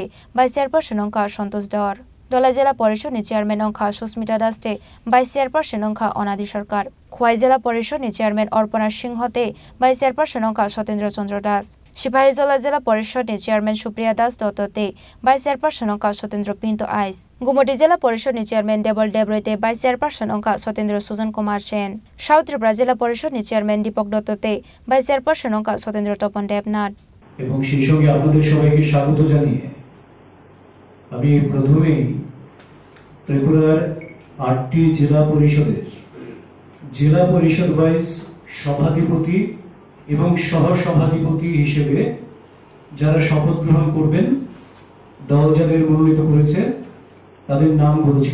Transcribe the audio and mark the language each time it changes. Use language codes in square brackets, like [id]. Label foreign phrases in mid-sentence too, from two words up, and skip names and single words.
[trp] Vice Chairperson Ongkha Santosh Dor Dolai Jila Porishod ni Chairman Ongkha Susmita Das te Vice Chairperson Ongkha Onadi Sarkar Khwai Jila Porishod ni Chairman Orpana Singh te Vice Chairperson Ongkha Sotendra Chandra Das Sipahijola Jila Porishod ni Chairman Supriya Das Dotto te Vice Chairperson Ongkha Sotendra Pinto Ais Gumoti Jila Porishod ni Chairman Debol Debroi te Vice Chairperson Ongkha Sotendra Sujan Kumar Sen South Tripura Jila Porishod ni Chairman Deepak Dotto te Vice Chairperson Ongkha Sotendra Topan Debnath [bn] এবং সেই সঙ্গে আপনাদের সবাইকে স্বাগত জানিয়ে আমি প্রথমেই ত্রিপুরার 8টি জেলা পরিষদের জেলা পরিষদ ওয়াইজ সভাধিপতি এবং সহসভাধিপতি হিসেবে যারা শপথ গ্রহণ করবেন, দল যাদের মনোনীত করেছে তাদের নাম বলছি।